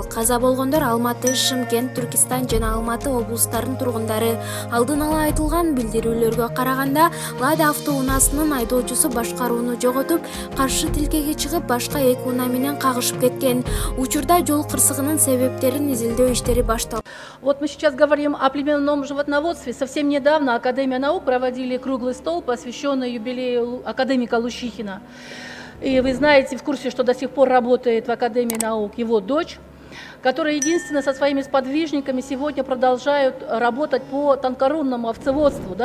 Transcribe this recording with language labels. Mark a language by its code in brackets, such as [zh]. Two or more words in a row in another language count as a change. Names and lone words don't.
[ky] Каза болгондор Алматы, Шымкент, Түркистан жана Алматы облустарынын тургундары. Алдын ала айтылган билдирүүлөргө караганда, Лада автоунаасынын айдоочусу башкарууну жоготуп, каршы тилкеге чыгып, башка 2 унаа менен кагышып кеткен. Учурда жол кырсыгынын себептерин изилдөө иштери башталды. [ru] Вот мы сейчас говорим о племенном животноводстве. Совсем недавно Академия наук проводили круглый стол, посвященный юбилею академика Лущихина. И вы знаете, в курсе, что до сих пор работает в Академии наук его дочь, которые единственно со своими сподвижниками сегодня продолжают работать по тонкорунному овцеводству, да?